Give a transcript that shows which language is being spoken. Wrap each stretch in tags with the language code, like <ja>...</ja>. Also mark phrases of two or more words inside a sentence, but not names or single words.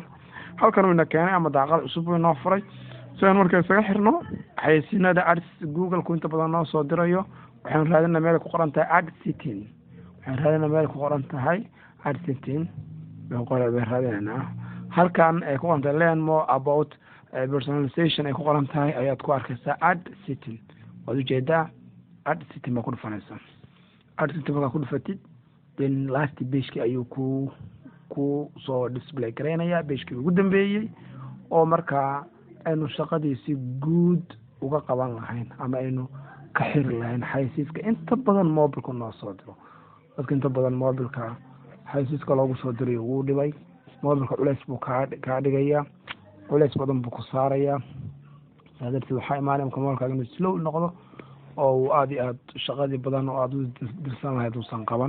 <so>halkan uu keenay ama daaqad cusub inoo furay soo markaa isaga xirno xaysiinada ads Google ku inta badan noo soo dirayo. waxaan raadinaa meel ku qoran tahay AdSense halkan ay ku qoran tahay</so> <en>learn more about personalization</en> <so>ay ku qoran tahay ayaad ku arkaysaa AdSense. waad ujeedaa AdSense ma ku dhufanaysaa. AdSense markaa ku dhufatid</so> <en>then last page-ki</en> <so>ayuu ku soo display gareynaya page-kii ugu dambeeyay oo markaa aynu shaqadiisi guud uga qaban lahayn ama aynu ka xiri lahayn xaysiiska inta badan mobilka noo soo diro. dadka inta badan mobilka xaysiiska loogu soo diray wuu dhibay mobilka culays buu ka dhigaya culays badan buu ku saaraya sadartii waxa imaanaysa mobilka inuu slow noqdo oo aad iyo aad shaqadii badan oo aad u dirsan lahayd uusan qaban.</so>